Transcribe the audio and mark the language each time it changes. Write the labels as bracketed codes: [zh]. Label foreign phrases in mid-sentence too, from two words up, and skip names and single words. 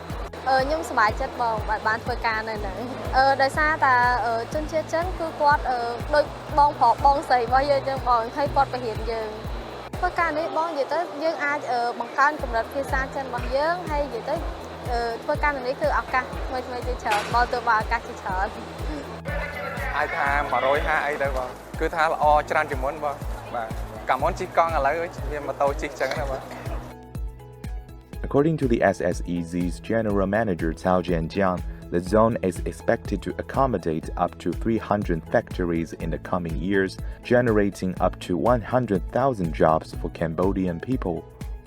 [km] ខ្ញុំសប្បាយចិត្តបងបានធ្វើការនៅហ្នឹងដោយសារតែជនជាតិចិនគឺគាត់ដូចបងប្រុសបងស្រីរបស់យើងចឹងបងហើយគាត់បង្រៀនយើងធ្វើការនេះបងនិយាយទៅយើងអាចបង្កើនកម្រិតភាសាចិនរបស់យើងហើយនិយាយទៅធ្វើការនេះគឺឱកាសថ្មីៗជាច្រើនបងទៅបើឱកាសជាច្រើន អាចថា150អីទៅបងគឺថាល្អច្រើនជាងមុនបងបាទកាលមុនជិះកង់ឥឡូវមានម៉ូតូជិះចឹងណាបង [en] According to the SSEZ's General Manager Cao Jianjiang, the zone is expected to accommodate up to 300 factories in the coming years, generating up to 100,000 jobs for Cambodian people.